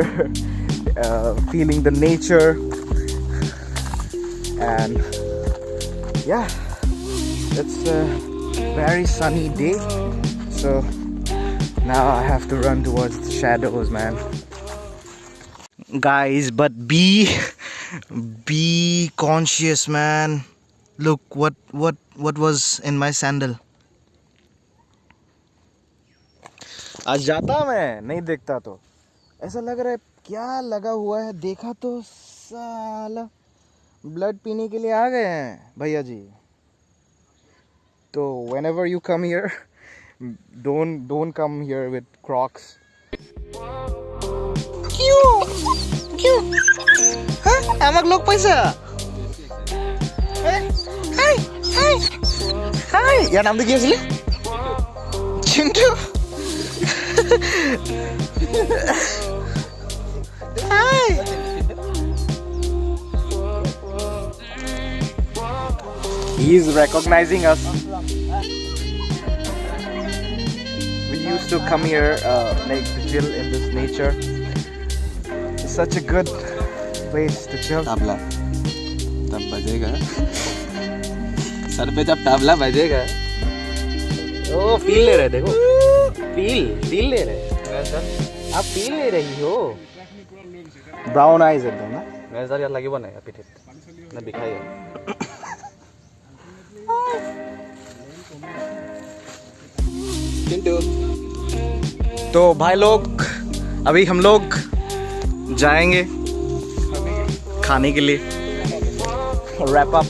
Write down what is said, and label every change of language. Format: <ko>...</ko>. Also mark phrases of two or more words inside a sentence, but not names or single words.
<en>Feeling the nature, and yeah, it's a very sunny day, so now I have to run towards the shadows, man. Guys, but be conscious, man. Look what was in my sandal.</en> <hi>आज जाता मैं, नहीं देखता तो ऐसा लग रहा है क्या लगा हुआ है. देखा तो साला ब्लड पीने के लिए आ गए हैं भैया जी.</hi> <en>तो whenever you come here, don't come here with Crocs.</en> <hi>क्यों हाँ</hi> <as>আমাক লোক পাইছা. হাই ইয়াৰ নামটো কি আছিলে? চিন্তু.</as> <en>Hi. He is recognizing us. We used to come here like to chill in this nature. It's such a good place to chill.</en> <hi>ताबला तब बजेगा. सर पे जब ताबला बजेगा. ओ फील ले रहे, देखो फील ले रहे. आप फील ले रही हो.</hi> <en>brown eyes</en> <hi>एकदम ना. मेजर यार</hi> <as>লাগিব নাই পিঠিত না বিখাই.</as> <hi>तो भाई लोग अभी हम लोग जाएंगे खाने के लिए,</hi> <en>wrap up.</en>